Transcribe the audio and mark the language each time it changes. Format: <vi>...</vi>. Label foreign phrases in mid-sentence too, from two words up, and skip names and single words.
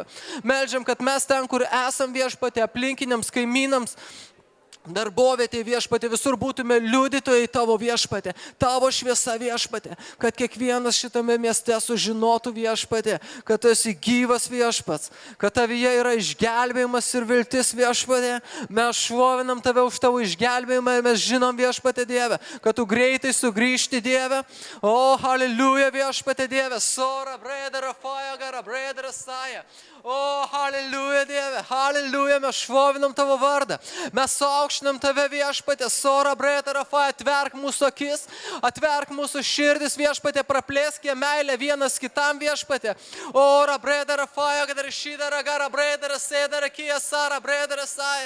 <lt>Meldžiam, kad mes ten, kur esam viešpatė, aplinkiniams kaimynams, darbovietė viešpatė, visur būtume liudytojai tavo viešpatė, tavo šviesa viešpatė, kad kiekvienas šitame mieste sužinotų viešpatė, kad tu esi gyvas viešpats, kad tavyje yra išgelbėjimas ir viltis viešpatė. Mes šlovinam tave už tavo išgelbėjimą ir mes žinom viešpatė Dieve, kad tu greitai sugrįžti Dieve. O, halleluja viešpatė Dieve, sora, bredera, faja, gara, bredera, saja. O, halleluja Dieve, halleluja, mes šlovinam tavo vardą. Mes aukštinam tave viešpatė, sora, breta, rafa, atverk mūsų akis, atverk mūsų širdis viešpatė, praplėsk ją meilę vienas kitam viešpatė. Ora, breta, rafa, kad rašyda, ragara, breta, sėda, rakyja, sara, breta, rasaja.</lt>